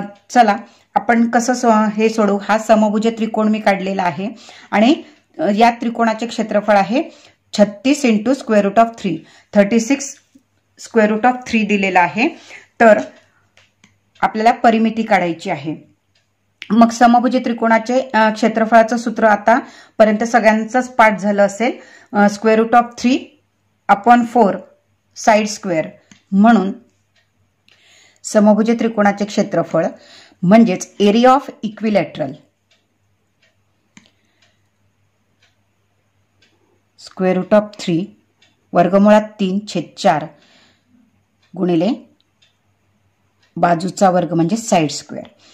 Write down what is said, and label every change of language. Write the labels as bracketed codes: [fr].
[mr] चला आपण कसं हे सोडू. हा समभुज त्रिकोण मी काढलेला आहे आणि या त्रिकोणाचे क्षेत्रफळ आहे [en] 36 into square root of 3, [mr] 36 square route of 3 दिलेला आहे. तर आपल्याला परिमिती काढायची आहे. मग समभुज त्रिकोणाचे क्षेत्रफळाचं सूत्र आतापर्यंत सगळ्यांचंच पाठ झालं असेल. [en] Square root of 3/4 side square. [mr] म्हणून समभुज त्रिकोणाचे क्षेत्रफळ म्हणजेच [en] area of equilateral [mr] square route of 3 वर्गमुळात 3/4 गुणिले बाजूचा वर्ग म्हणजे साइड स्क्वेअर.